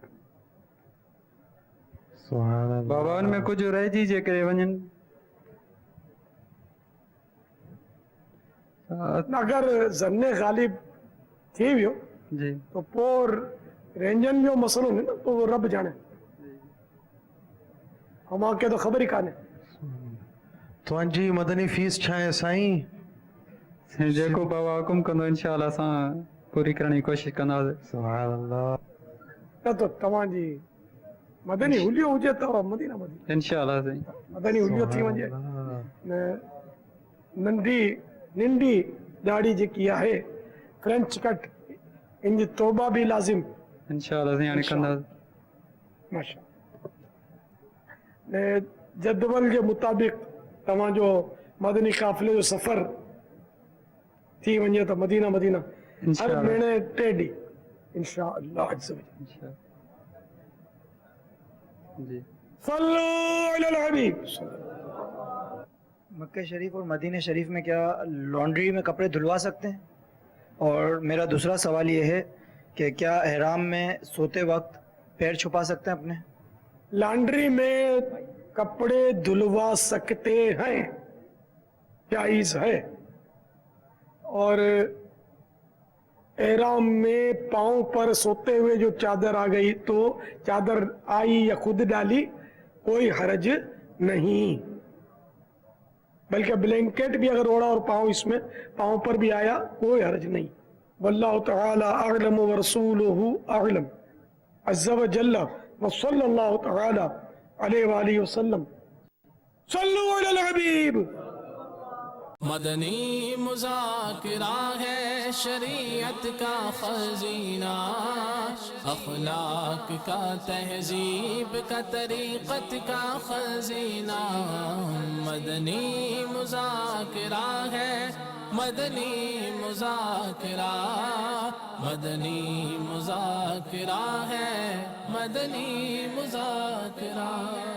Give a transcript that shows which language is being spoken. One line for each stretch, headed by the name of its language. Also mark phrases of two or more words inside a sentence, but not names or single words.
Sindhi: बाबा उनमें कुछ रहिजी जे करे वञनि। अगर ज़न्ने ग़ालिब थी वियो जी तो पोइ रेंजन जो मसलो न,
Hindi: तो वो रब जाने, हमारे तो खबर ही काने।
Sindhi: तुंहिंजी मदनी फीस छा आहे साईं? जेको बाबा हुकुम कंदो इंशाअल्लाह असां पूरी करण जी कोशिशि कंदासीं।
Arabic: سبحان الله.
Sindhi: न तो तव्हांजी मदनी हुलियो हुजे त मदीना मदीना इंशाअल्लाह सही मदनी हुलियो थी वञे, नंढी दाढ़ी जेकी आहे
English: French cut,
Sindhi: इनजी तौबा भी लाज़िम इंशाअल्लाह सही हाणे कंदासीं। माशा ने जदवल के मुताबिक तव्हांजो मदनी काफ़िले जो सफ़र थी वञे त मदीना मदीना हर महीने 3 ॾींहं इंशाअल्लाह जी।
Arabic: صلوا على الحبيب.
Hindi: मक्का शरीफ और मदीना शरीफ में क्या लॉन्ड्री में कपड़े धुलवा सकते हैं? और मेरा दूसरा सवाल ये है कि क्या एहराम में सोते वक्त पैर छुपा सकते हैं अपने? लॉन्ड्री में कपड़े धुलवा सकते हैं, जायज़ है। और एहराम में पाँव पर सोते हुए जो चादर आ गई तो चादर आई या खुद डाली कोई हर्ज नहीं, बल्कि ब्लैंकेट भी अगर ओढ़ा और पाँव पर भी आया कोई हर्ज नहीं।
Arabic: والله تعالى أعلم و رسوله أعلم عز و جل و صلى الله تعالى عليه و آله وسلم. صلوا على الحبيب.
Hindi: मदनी मुज़ाकिरा है शरीयत का खजीना, अखलाक का तहजीब का तरीक़त का खजीना। मदनी मुज़ाकिरा है, मदनी मुज़ाकिरा, मदनी मुज़ाकिरा है, मदनी मुज़ाकिरा।